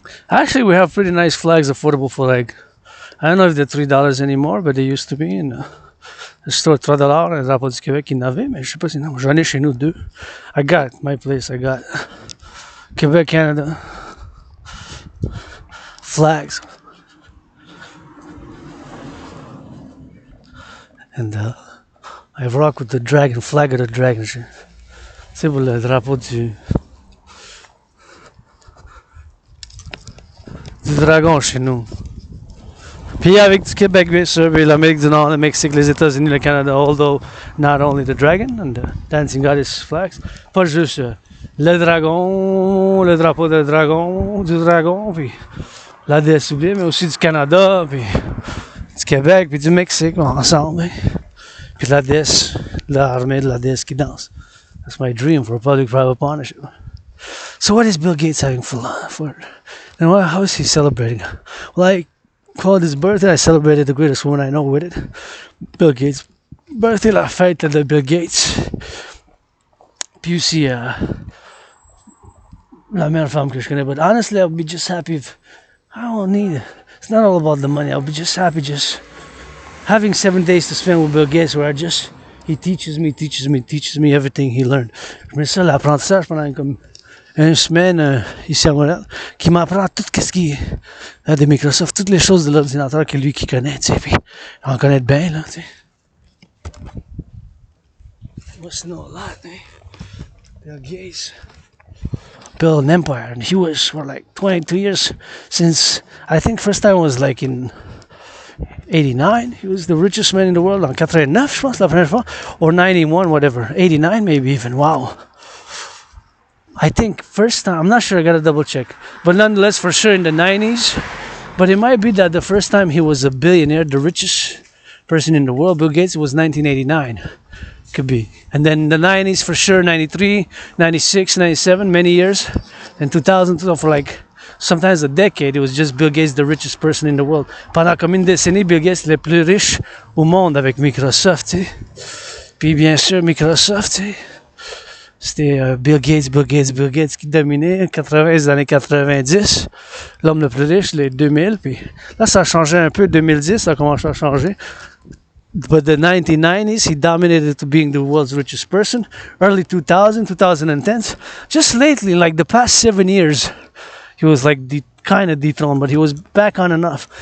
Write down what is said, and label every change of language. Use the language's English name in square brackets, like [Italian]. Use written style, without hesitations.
[English] Actually, we have pretty nice flags affordable for like, I don't know if they're $3 anymore, but they used to be. [French] And le store $3, un drapeau du Québec, il n'avait, mais je sais pas si non. J'en ai chez nous 2. [English] I got my place, I got Quebec, Canada flags. And I rock with the dragon, flag of the dragon. [French] C'est pour le drapeau du dragon chez nous. Puis avec du Québec, bien sûr, puis l'Amérique du Nord, le Mexique, les États-Unis, le Canada, [English] although not only the dragon and the dancing goddess flags, [French] pas juste le dragon, le drapeau du dragon, puis la Deesse Oublie, mais aussi du Canada, puis du Québec, puis du Mexique, ensemble. Puis la Deesse, l'armée de la Deesse qui danse. [English] That's my dream for a public-private partnership. So what is Bill Gates having for and how is he celebrating? Well, I called his birthday, I celebrated the greatest woman I know with it. Bill Gates. Birthday, la fête de Bill Gates. Puis aussi, la meilleure femme que je connais. But honestly, I would be just happy if I don't need it. It's not all about the money. I'll be just happy just having 7 days to spend with Bill Gates where he teaches me everything he learned. [French] Je mets ça l'apprentissage pendant comme une semaine ici à Montréal, qui m'apprend tout ce qui est de Microsoft, toutes les choses de l'ordinateur que lui qui connaît, tu sais, puis on connaît bien, là, tu sais. [English] Must know a lot, eh? Bill Gates built an empire, and he was for like 22 years since, I think first time was like in 89, he was the richest man in the world, [French] en 89, je pense, la première fois, [English] or 91, whatever, 89 maybe even, wow. I think first time, I'm not sure, I gotta double check, but nonetheless, for sure in the 90s, but it might be that the first time he was a billionaire, the richest person in the world, Bill Gates, it was 1989, could be. And then the 90s, for sure, 93, 96, 97, many years, and 2000, so for like, sometimes a decade, it was just Bill Gates, the richest person in the world. [French] Pendant comme une décennie, Bill Gates, le plus riche au monde avec Microsoft, tu sais. Puis bien sûr, Microsoft, tu sais. C'était Bill Gates qui dominait les années 90, l'homme le plus riche, les 2000, puis là ça a changé un peu, 2010 ça a commencé à changer. [English] But the 1990s, he dominated to being the world's richest person. Early 2010s, just lately, like the past 7 years, he was like kind of dethroned, but he was back on enough.